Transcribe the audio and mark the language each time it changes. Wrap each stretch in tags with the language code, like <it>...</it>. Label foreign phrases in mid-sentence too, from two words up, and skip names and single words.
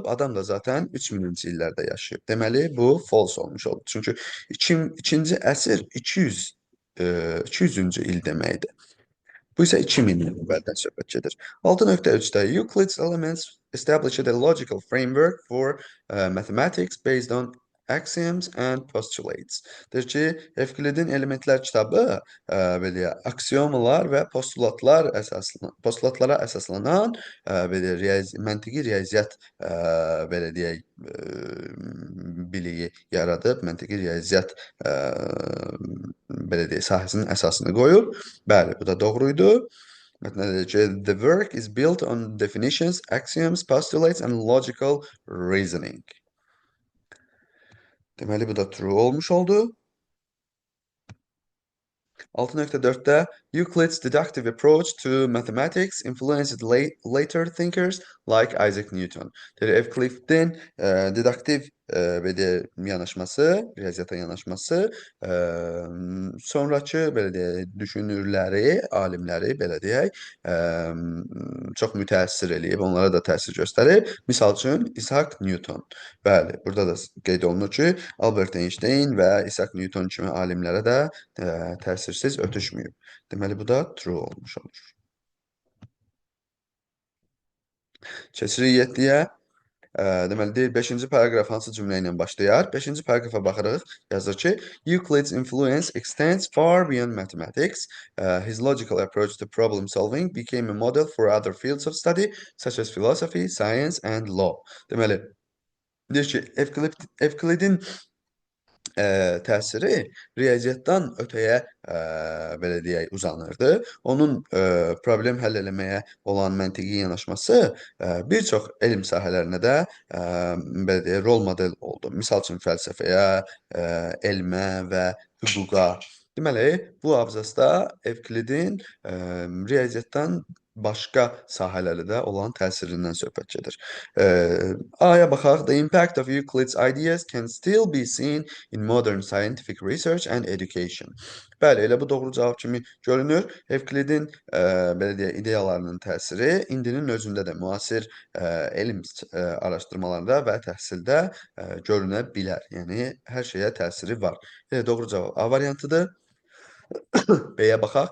<az>Adam da zaten 3000-ci illərdə yaşayıb. Deməli, bu false olmuş oldu. Çünki 2-ci əsr 200 200-cü il deməkdir. Bu isə 2000 il əvvəldən söhbət gedir.</az> <en>6.3-də Euclid's Elements established a logical framework for mathematics based on axioms and postulates.</en> <az>Deyir ki, Evklidin Elementlər kitabı belə aksiyomalar və postulatlara əsaslanan belə məntiqi riyaziyyat belə deyək biliyi yaradıb, məntiqi riyaziyyat belə deyək sahəsinin əsasını qoyub. Bəli, bu da doğruydu. Mətnə deyir ki,</az> <en>the work is built on definitions, axioms, postulates and logical reasoning.</en> <az>Deməli, bu da true olmuş oldu.</az> <en>6.4-də Euclid's deductive approach to mathematics influenced later thinkers like Isaac Newton.</en> <az>Deyir, Evklidin deduktiv yanaşması, riyaziyyata yanaşması sonrakı belə deyək, düşünürləri, alimləri belə deyək, çox mütəəssir eləyib, onlara da təsir göstərib. Misal üçün Isaac Newton. Bəli, burada da qeyd olunur ki, Albert Einstein və Isaac Newton kimi alimlərə də təsirsiz ötüşməyib. Deməli, bu da true olmuş olur. Keçirik 7-yə. Deməli, deyir, 5-ci paragraf hansı cümlə ilə başlayar? 5-ci paragrafa baxırıq. Yazır ki,</az> <en>Euclid's influence extends far beyond mathematics. His logical approach to problem solving became a model for other fields of study, such as philosophy, science and law.</en> <az>Deməli, deyir ki, Evklidin təsiri riyaziyyatdan ötəyə belə deyək uzanırdı. Onun problem həll eləməyə olan məntiqi yanaşması bir çox elm sahələrinə də belə deyək rol model oldu. Misal üçün fəlsəfəyə, elmə və hüquqa. Deməli, bu abzasda Evklidin riyaziyyatdan başqa sahələrdə də olan təsirindən söhbət gedir. A-ya baxaq.</az> <en>The impact of Euclid's ideas can still be seen in modern scientific research and education.</en> <az>Bəli, elə bu doğru cavab kimi görünür. Evklidin belə deyək, ideyalarının təsiri indinin özündə də müasir elm araşdırmalarında və təhsildə görünə bilər. Yəni, hər şeyə təsiri var. Doğru cavab A variantıdır. B-yə baxaq.</az>